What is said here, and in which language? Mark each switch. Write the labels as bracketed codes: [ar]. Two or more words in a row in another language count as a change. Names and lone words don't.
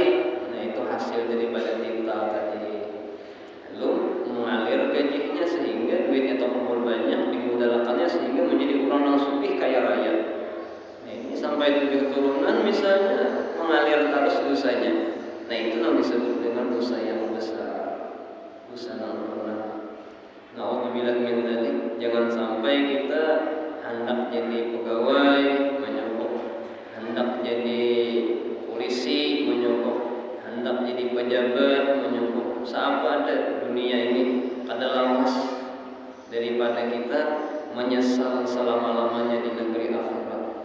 [id] Nah, itu hasil daripada tital tadi. Lalu mengalir gajinya sehingga duitnya terkumpul banyak, dimodalkannya sehingga menjadi orang yang sugih kaya raya. Nah, ini sampai 7 turunan misalnya mengalir terus dosanya. Nah, itu yang disebut dengan dosa yang besar. Dosa yang benar. [ar] Na'udzubillah min dzalik. [id] Jangan sampai kita hendak jadi pegawai menyogok, hendak jadi polisi menyogok, hendak jadi pejabat menyogok. [bjn] Siapa ada dunia ini kada lawas daripada kita menyesal selama-lamanya di negeri akhirat.